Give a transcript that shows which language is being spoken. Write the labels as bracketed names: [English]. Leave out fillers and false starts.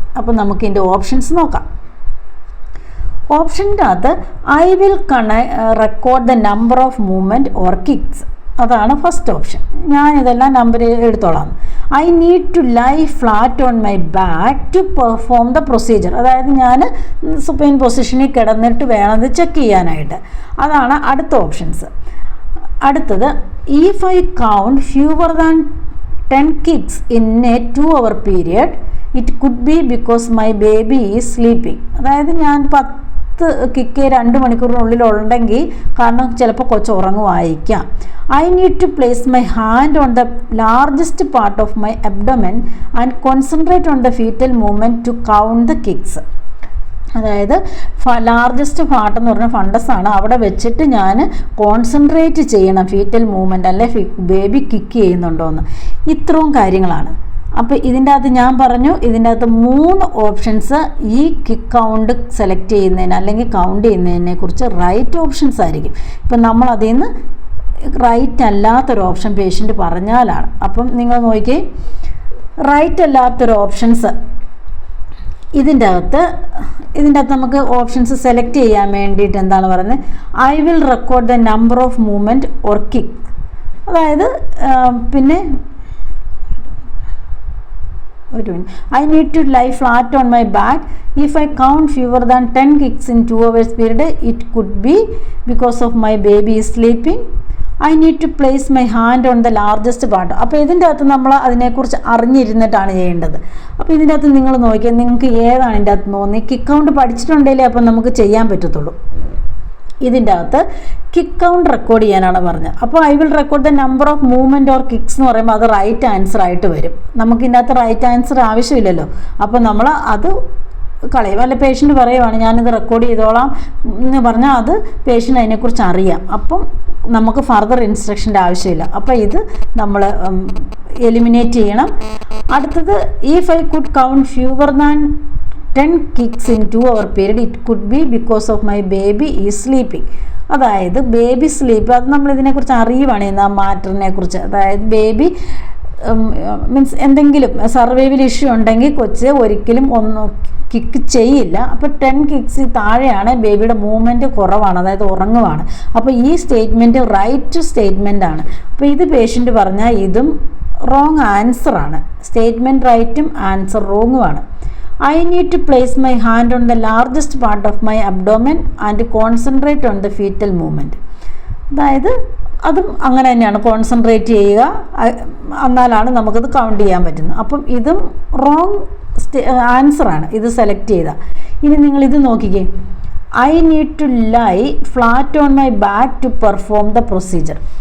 [Malayalam] അപ്പോൾ നമുക്ക് ഇതിൻ്റെ ഓപ്ഷൻസ് നോക്കാം. ഓപ്ഷൻ്റെ അകത്ത് [English] I will record the number of movement or kicks. [Malayalam] അതാണ് ഫസ്റ്റ് ഓപ്ഷൻ. ഞാനിതെല്ലാം നമ്പർ എടുത്തോളാം. [English] I need to lie flat on my back to perform the procedure. [Malayalam] അതായത് ഞാൻ സുപ്പൈൻ പൊസിഷനിൽ കിടന്നിട്ട് വേണം അത് ചെക്ക് ചെയ്യാനായിട്ട്. അതാണ് അടുത്ത ഓപ്ഷൻസ്. അടുത്തത്, [English] If I count fewer than 10 kicks in a 2-hour period, it could be because my baby is sleeping. [Malayalam] അതായത് ഞാൻ 10 കിക്ക് 2 മണിക്കൂറിനുള്ളിൽ ഉണ്ടെങ്കിൽ കാരണം ചിലപ്പോൾ കൊച്ച് ഉറങ്ങുമായിരിക്കാം. [English] I need to place my hand on the largest part of my abdomen and concentrate on the foetal movement to count the kicks. [Malayalam] അതായത് largest part എന്ന് പറഞ്ഞാൽ ഫണ്ടസ് ആണ്. അവിടെ വെച്ചിട്ട് ഞാൻ കോൺസെൻട്രേറ്റ് ചെയ്യണം ഫീറ്റൽ മൂവ്മെൻറ്റ്, അല്ലെ ബേബി കിക്ക് ചെയ്യുന്നുണ്ടോ എന്ന്. ഇത്രയും കാര്യങ്ങളാണ്. അപ്പോൾ ഇതിൻ്റെ അകത്ത് ഞാൻ പറഞ്ഞു, ഇതിൻ്റെ അകത്ത് 3 ഓപ്ഷൻസ് ഈ കിക്ക് കൗണ്ട് സെലക്ട് ചെയ്യുന്നതിന് അല്ലെങ്കിൽ കൗണ്ട് ചെയ്യുന്നതിനെ കുറിച്ച് റൈറ്റ് ഓപ്ഷൻസ് ആയിരിക്കും. ഇപ്പം നമ്മൾ അതിൽ നിന്ന് റൈറ്റ് അല്ലാത്തൊരു ഓപ്ഷൻ പേഷ്യൻ്റ് പറഞ്ഞാലാണ്. അപ്പം നിങ്ങൾ നോക്കിയേ, റൈറ്റ് അല്ലാത്തൊരു ഓപ്ഷൻസ് ഇതിൻ്റെ അകത്ത് നമുക്ക് ഓപ്ഷൻസ് സെലക്ട് ചെയ്യാൻ വേണ്ടിയിട്ട് എന്താണ് പറയുന്നത്, [English] I will record the number of movement or kick. [Malayalam] അതായത് പിന്നെ [English] I need to lie flat on my back. If I count fewer than 10 kicks in 2 hours period, it could be because of my baby is sleeping. I need to place my hand on the largest part. [Malayalam] അപ്പോൾ ഇതിൻ്റെ അകത്ത് നമ്മൾ അതിനെക്കുറിച്ച് അറിഞ്ഞിരുന്നിട്ടാണ് ചെയ്യേണ്ടത്. അപ്പോൾ ഇതിൻ്റെ അകത്ത് നിങ്ങൾ നോക്കിയാൽ നിങ്ങൾക്ക് ഏതാണ് ഇതിൻ്റെ അകത്ത് തോന്നി കിക്ക് കൗണ്ട് പഠിച്ചിട്ടുണ്ടെങ്കിലേ അപ്പം നമുക്ക് ചെയ്യാൻ പറ്റത്തുള്ളൂ. ഇതിൻ്റെ അകത്ത് കിക്ക് കൗണ്ട് റെക്കോർഡ് ചെയ്യാനാണ് പറഞ്ഞത്. അപ്പോൾ [English] I will record the number of movement or kicks [Malayalam] എന്ന് പറയുമ്പോൾ അത് റൈറ്റ് ആൻസർ ആയിട്ട് വരും. നമുക്ക് ഇതിൻ്റെ അകത്ത് റൈറ്റ് ആൻസർ ആവശ്യമില്ലല്ലോ. അപ്പോൾ നമ്മൾ അത് കളയും. അല്ല പേഷ്യൻ്റ് പറയുവാണ് ഞാനിത് റെക്കോർഡ് ചെയ്തോളാം എന്ന് പറഞ്ഞാൽ അത് പേഷ്യൻ്റ് അതിനെക്കുറിച്ച് അറിയാം. അപ്പം നമുക്ക് ഫർദർ ഇൻസ്ട്രക്ഷൻ്റെ ആവശ്യമില്ല. അപ്പോൾ ഇത് നമ്മൾ എലിമിനേറ്റ് ചെയ്യണം. അടുത്തത്, [English] If I could count fewer than 10 kicks in 2-hour period, it could be because of my baby is sleeping. [Malayalam] അതായത് ബേബി സ്ലീപ്പ്, അത് നമ്മൾ ഇതിനെക്കുറിച്ച് അറിയുവാണ് ആ മാറ്ററിനെ കുറിച്ച്. അതായത് ബേബി മീൻസ് എന്തെങ്കിലും സർവൈവൽ ഇഷ്യൂ ഉണ്ടെങ്കിൽ കൊച്ച് ഒരിക്കലും കിക്ക് ചെയ്യില്ല. അപ്പോൾ 10 കിക്സ് താഴെയാണ്, ബേബിയുടെ മൂവ്മെൻറ്റ് കുറവാണ്, അതായത് ഉറങ്ങുവാണ്. അപ്പോൾ ഈ സ്റ്റേറ്റ്മെൻറ്റ് റൈറ്റ് സ്റ്റേറ്റ്മെൻ്റ് ആണ്. അപ്പോൾ ഇത് പേഷ്യൻ്റ് പറഞ്ഞാൽ ഇതും റോങ് ആൻസറാണ്. സ്റ്റേറ്റ്മെൻറ്റ് റൈറ്റും answer റോങ്ങുമാണ്. [English] I need to place my hand on the largest part of my abdomen and concentrate on the fetal movement. [Malayalam] അതായത് അതും അങ്ങനെ തന്നെയാണ്, കോൺസെൻട്രേറ്റ് ചെയ്യുക, എന്നാലാണ് നമുക്കത് കൗണ്ട് ചെയ്യാൻ പറ്റുന്നത്. അപ്പം ഇതും റോങ് ആൻസറാണ് ഇത് സെലക്ട് ചെയ്ത. ഇനി നിങ്ങൾ ഇത് നോക്കിക്കേ, [English] I need to lie flat on my back to perform the procedure.